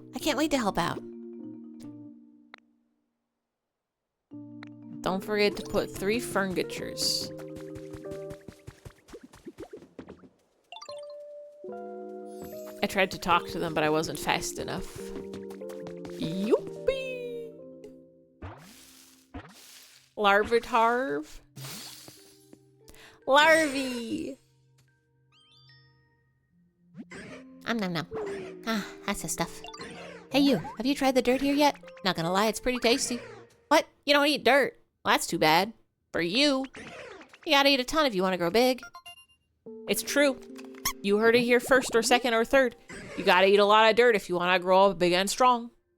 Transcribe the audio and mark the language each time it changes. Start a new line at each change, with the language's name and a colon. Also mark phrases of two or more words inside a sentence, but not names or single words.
English: I can't wait to help out. Don't forget to put 3 furnitures. I tried to talk to them, but I wasn't fast enough. Youppi! Larvitarv. Larvy! Nom nom. Ah, that's the stuff. Hey you, have you tried the dirt here yet? Not gonna lie, it's pretty tasty. What? You don't eat dirt? Well, that's too bad. For you. You gotta eat a ton if you want to grow big. It's true. You heard it here first or second or third. You gotta eat a lot of dirt if you want to grow up big and strong.